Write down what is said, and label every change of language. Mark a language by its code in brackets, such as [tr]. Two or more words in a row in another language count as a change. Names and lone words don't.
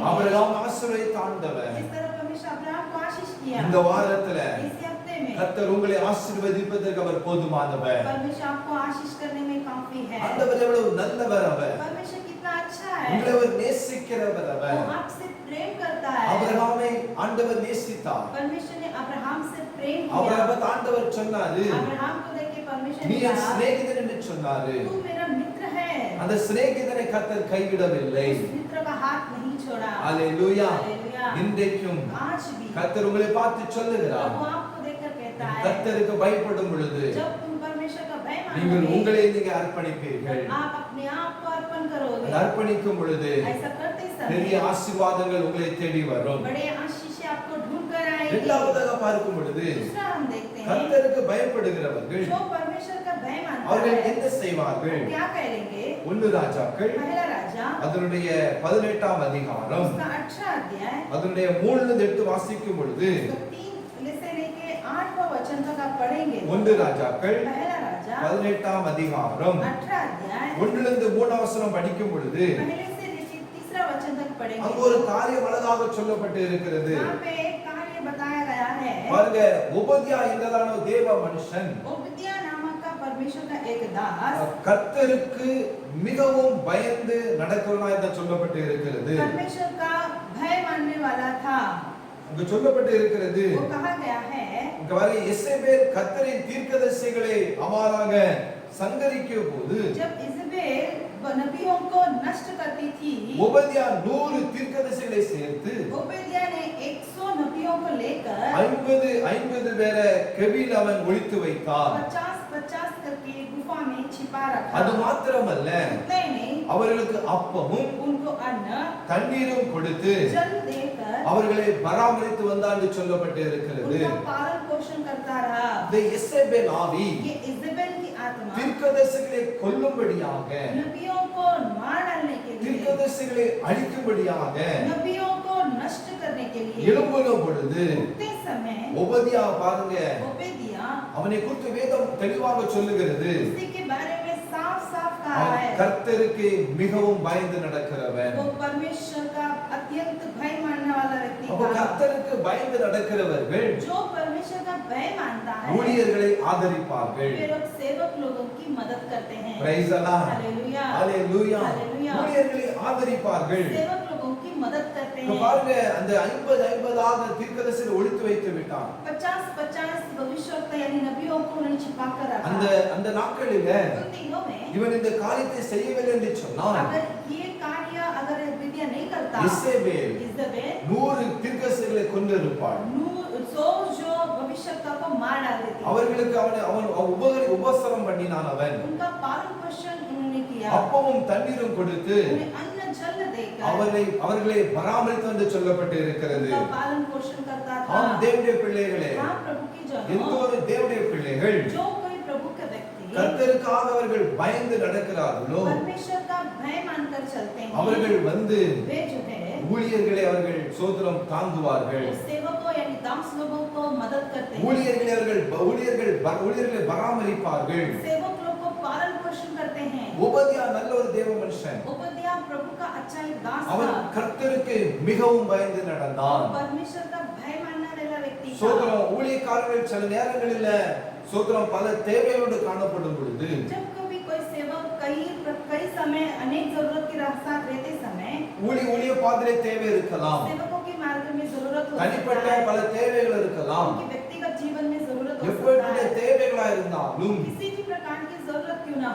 [ta] ஆபிரகாம் ஆசீர்வதித்த ஆண்டவர் [hi] जिस तरह परमेश्वर अब्राहम को आशीष किया, [ta] இந்த வாரத்துல [hi] इस हफ्ते में [ta] கர்த்தர் உங்களை ஆசீர்வதிப்பதற்கு அவர் போதுமானவர். [hi] परमेश्वर आपको आशीष करने में काफी है। [ta] ஆண்டவர் எவ்வளவு நல்லவர் அவர். [hi] परमेश्वर कितना अच्छा है, [ta] உங்களை அவர் நேசிக்கிறவர் அவர். [hi] वो आपसे प्रेम करता है। [ta] ஆபிரகாமை ஆண்டவர் நேசித்தார். [hi] परमेश्वर ने अब्राहम से प्रेम किया। [ta] ஆபிரகாம் ஆண்டவர் சொன்னாரு, [hi] अब्राहम को देख के परमेश्वर [ta] நீ [hi] ने [ta] என் [hi] कहा, [ta] சிநேகிதன் என்று சொன்னாரு. [hi] तू मेरा मित्र है। [ta] அந்த சிநேகிதனை கர்த்தர் கைவிடவில்லை. [hi] उस मित्र का हाथ नहीं छोड़ा। [ta] அல்லேலூயா. [hi] हालेलुया। [ta] இன்றைக்கும் [hi] आज भी [ta] கர்த்தர் உங்களை பார்த்து சொல்லுகிறார், [hi] प्रभु आपको देखकर कहता है, [ta] கர்த்தருக்கு பயப்படும் பொழுது [hi] जब तुम परमेश्वर का भय [ta] நீங்கள் [hi] मानोगे, [ta] உங்களை நீங்க அர்ப்பணிப்பீர்கள். [hi] आप अपने आप को अर्पण करोगे। [ta] அது அர்ப்பணிக்கும் பொழுது [hi] ऐसा करते [ta] பெரிய [hi] समय [ta] ஆசீர்வாதங்கள் உங்களை தேடி வரும். [hi] बड़े आशीष आपको ढूंढ कर आएंगे। [ta] இரண்டாவதாக பார்க்கும் பொழுது [hi] दूसरा हम देखते हैं, [ta] கர்த்தருக்கு பயப்படுகிறவர்கள் [hi] जो परमेश्वर का भय मानता [ta] அவர்கள் [hi] है, [ta] என்ன செய்வார்கள்? [hi] क्या करेंगे? [ta] 1 ராஜாக்கள் [hi] पहला राजा [ta] அதனுடைய 18ஆம் அதிகாரம் [hi] उसका 18 अध्याय [ta] அதனுடைய 3 எடுத்து வாசிக்கும் பொழுது [hi] 3 से लेके 8वां वचन तक आप पढ़ेंगे। [ta] 1 ராஜாக்கள் [hi] पहला राजा [ta] 18ஆம் அதிகாரம் [hi] 18 अध्याय [ta] 1 3 வசனம் படிக்கும் பொழுது [hi] पहले से लेके तीसरा वचन तक पढ़ेंगे। [ta] அங்கு ஒரு காரியம் அழகாக சொல்லப்பட்டு இருக்கிறது. [hi] वहाँ पे एक कार्य बताया गया है। [ta] பாருங்க, உபதியா என்றதான ஒரு தேவ மனுஷன் [hi] ओबद्याह नामक का परमेश्वर का एक दास [ta] கர்த்தருக்கு மிகவும் பயந்து நடக்கிறவனா என்று சொல்லப்பட்டு இருக்கிறது. [hi] परमेश्वर का भय मानने वाला था। [ta] அங்கு சொல்லப்பட்டு இருக்கிறது, [hi] वो कहा गया है, [ta] இங்க வரை எசேபேல் கர்த்தரின் தீர்க்கதரிசிகளை அமாராக சங்கரிக்கும் போது [hi] जब इजबेल नबियों को नष्ट करती थी, [ta] உபதியா 100 தீர்க்கதரிசிகளை சேர்த்து [hi] ओबेदिया ने 100 नबियों को लेकर [ta] 50 பேரை கெபியில் அவன் ஒளித்து வைத்தான். [hi] 50 करके गुफा में छिपा [ta] அது [hi] रखा। [ta] மாத்திரமல்ல, [hi] इतना ही नहीं, [ta] அவர்களுக்கு அப்பமும் [hi] उनको अन्न [ta] தண்ணீரும் கொடுத்து [hi] जल देकर [ta] அவர்களை பராமரித்து வந்தான் என்று சொல்லப்பட்டு இருக்கிறது. [hi] उनका पालन पोषण करता रहा। [ta] இந்த எசேபேல் ஆவி [hi] ये इजेबेल की आत्मा [ta] தீர்க்கதரிசிகளை கொல்லும்படியாக, [hi] नबियों को मार डालने के लिए, [ta] தீர்க்கதரிசிகளை அழிக்கும்படியாக [hi] नबियों को नष्ट करने के लिए [ta] எழும்புன பொழுது [hi] उठते समय [ta] உபதியா பாருங்க, [hi] ओबेदिया [ta] அவனை குறித்து வேதம் தெளிவாக சொல்லுகிறது. [hi] उसी के बारे में साफ-साफ कहा [ta] அவன் [hi] है, [ta] கர்த்தருக்கு மிகவும் பயந்து நடக்கிறவன். [hi] वो परमेश्वर का अत्यंत भय मानने वाला व्यक्ति [ta] அப்போ [hi] था। [ta] கர்த்தருக்கு பயந்து நடக்கிறவர்கள் [hi] जो परमेश्वर का भय मानता है, [ta] ஊழியர்களை ஆதரிப்பார்கள். [hi] वे लोग सेवक लोगों की मदद करते हैं। [en] Praise the Lord. [hi] हालेलुया, [ta] ஹalleluya. [hi] हालेलुया। [ta] ஊழியர்களை ஆதரிப்பார்கள். [hi] सेवक लोगों की मदद करते [ta] இப்ப [hi] हैं। [ta] பாருங்க, அந்த 50 ஆக தீர்க்கதரிசிகளை ஒளித்து வைத்து விட்டான். [hi] 50 भविष्यवक्ता यानी नबियों को उन्होंने छिपा कर [ta] அந்த [hi] रखा। [ta] அந்த நாட்களில [hi] उन दिनों में [ta] இவன் இந்த காரியத்தை செய்யவில்லை என்று சொன்னால் [hi] अगर ये कार्य अगर विद्या नहीं करता, [ta] இசேபேல் [hi] इजेबेल [ta] 100 தீர்க்கதரிசிகளை கொன்றிருப்பாள். [hi] 100 जो भविष्यवक्ता को मार डाल देती। [ta] அவர்களுக்கு அவன் உபசரம் பண்ணினான். அவன் [hi] उनका पालन पोषण उन्होंने किया, [ta] அப்பமும் தண்ணீரும் கொடுத்து [hi] उन्हें अन्न जल देकर [ta] அவர்களை பராமரித்து என்று சொல்லப்பட்டு இருக்கிறது. [hi] उनका पालन पोषण करता था। [ta] ஆம், தேவனுடைய பிள்ளைகளே, [hi] हाँ प्रभु की [ta] எந்த [hi] जनों, [ta] ஒரு தேவனுடைய பிள்ளைகள் [hi] जो कोई प्रभु का व्यक्ति [ta] கர்த்தருக்காக அவர்கள் பயந்து நடக்கிறார்களோ, [hi] परमेश्वर का भय मानकर चलते हैं, [ta] அவர்கள் வந்து [hi] वे जो है [ta] ஊழியர்களை அவர்கள் சோதரம் தாங்குவார்கள். [hi] सेवकों यानी दास लोगों को मदद करते हैं, [ta] ஊழியர்களை பராமரிப்பார்கள். [hi] सेवक लोग को पालन पोषण करते हैं। [ta] உபதியா நல்ல ஒரு தேவ மனுஷன். [hi] ओबद्या प्रभु का अच्छा एक दास [ta] அவன் [hi] था, [ta] கர்த்தருக்கு மிகவும் பயந்து நடந்தான். [hi] परमेश्वर का भय मानने वाला व्यक्ति था। [ta] சோதரம் ஊழியக்காரர்கள் சில நேரங்களில் சோதரம் பல தேவையோடு காணப்படும் பொழுது [hi] जब कभी कोई सेवक कई समय अनेक जरूरत के साथ रहते समय [ta] ஊழிய பாதிலே தேவை இருக்கலாம், [hi] सेवकों के मार्ग में जरूरत हो [ta] தனிப்பட்ட [hi] सकता है, [ta] பல தேவைகள் இருக்கலாம். [hi] उनके व्यक्तिगत जीवन में जरूरत हो सकता [ta] எப்படிப்பட்ட [hi] है, [ta] தேவைகளா இருந்தாலும் [hi] किसी भी प्रकार की जरूरत क्यों ना हो,